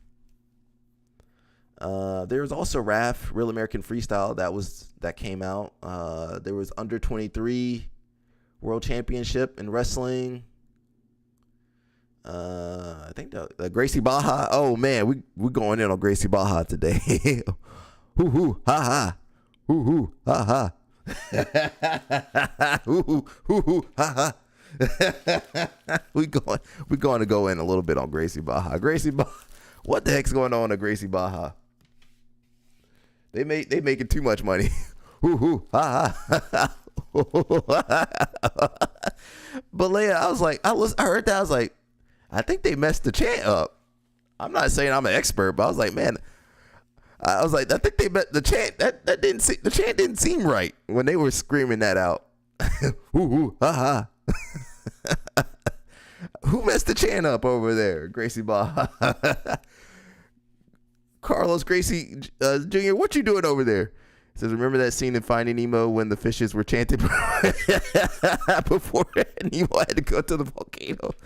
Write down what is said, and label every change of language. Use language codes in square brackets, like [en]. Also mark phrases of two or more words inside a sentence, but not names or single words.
[en] There was also RAF, Real American Freestyle, that came out. There was under 23 World Championship in wrestling. I think the Gracie Baja. Oh man, we going in on Gracie Baja today. Hoo hoo ha ha, hoo hoo ha ha. Hoo hoo ha ha. we going to go in a little bit on Gracie Baja. Gracie Baja. What the heck's going on at Gracie Baja? They making too much money. Hoo hoo ha ha. Balea, I heard that. I was like, I think they messed the chant up. I'm not saying I'm an expert, but I was like, man, I think they met the chant. The chant didn't seem right when they were screaming that out. Ooh, ooh, ha ha. Who messed the chant up over there? Gracie Baja. Carlos Gracie Jr., what you doing over there? He says, remember that scene in Finding Nemo when the fishes were chanted before Nemo had to go to the volcano?